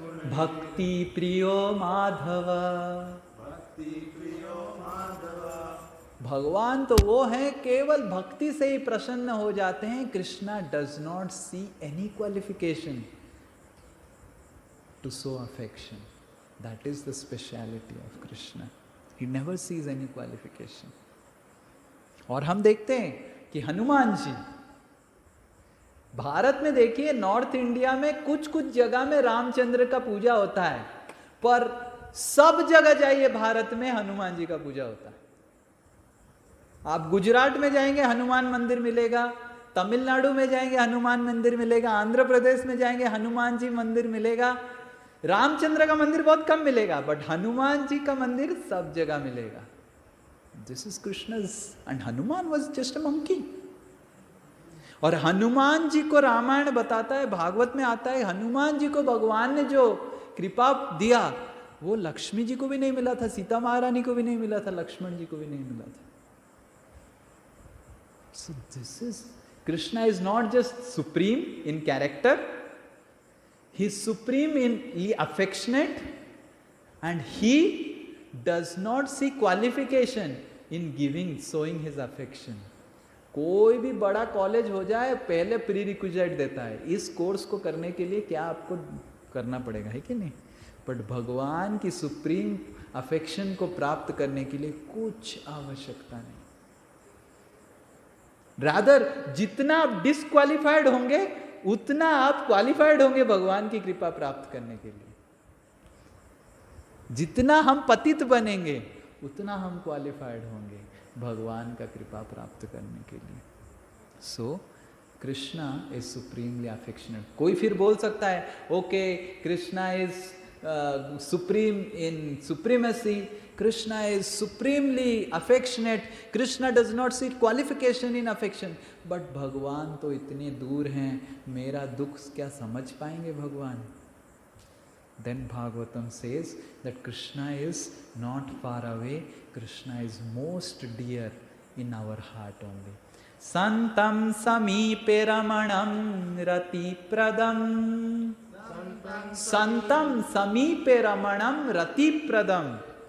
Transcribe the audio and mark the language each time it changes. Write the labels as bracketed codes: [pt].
[sa] भक्ति प्रियो माधव. [hi] भगवान तो वो है केवल भक्ति से ही प्रसन्न हो जाते हैं. [en] Krishna does not see any qualification to show affection. That is the speciality of Krishna. He never sees any qualification. [hi] और हम देखते हैं कि हनुमान जी, भारत में देखिए, नॉर्थ इंडिया में कुछ कुछ जगह में रामचंद्र का पूजा होता है, पर सब जगह जाइए भारत में हनुमान जी का पूजा होता है. आप गुजरात में जाएंगे हनुमान मंदिर मिलेगा, तमिलनाडु में जाएंगे हनुमान मंदिर मिलेगा, आंध्र प्रदेश में जाएंगे हनुमान जी मंदिर मिलेगा. रामचंद्र का मंदिर बहुत कम मिलेगा, बट हनुमान जी का मंदिर सब जगह मिलेगा. [en] This is Krishna's, and Hanuman was just a monkey. [hi] और हनुमान जी को रामायण बताता है, भागवत में आता है, हनुमान जी को भगवान ने जो कृपा दिया, वो लक्ष्मी जी को भी नहीं मिला था, सीता महारानी को भी नहीं मिला था, लक्ष्मण जी को भी नहीं मिला था. [en] So this is, Krishna is not just supreme in character, he is supreme in affectionate, and he does not see qualification in giving, showing his affection. [hi] कोई भी बड़ा कॉलेज हो जाए पहले प्री रिक्विजिट देता है, इस कोर्स को करने के लिए क्या आपको करना पड़ेगा, है कि नहीं. बट भगवान की सुप्रीम अफेक्शन को प्राप्त करने के लिए कुछ आवश्यकता नहीं. रादर जितना आप डिसक्वालिफाइड होंगे उतना आप क्वालिफाइड होंगे भगवान की कृपा प्राप्त करने के लिए. जितना हम पतित बनेंगे उतना हम क्वालिफाइड होंगे भगवान का कृपा प्राप्त करने के लिए. [en] So Krishna is supremely affectionate. [hi] कोई फिर बोल सकता है [en] Okay Krishna is supreme in supremacy, Krishna is supremely affectionate, Krishna does not see qualification in affection. [hi] But भगवान तो इतने दूर हैं, मेरा दुख क्या समझ पाएंगे भगवान. [en] Then Bhagavatam says that Krishna is not far away, Krishna is most dear in our heart only. [sa] Santam samipe ramanam rati pradam. Santam samipe ramanam rati pradam.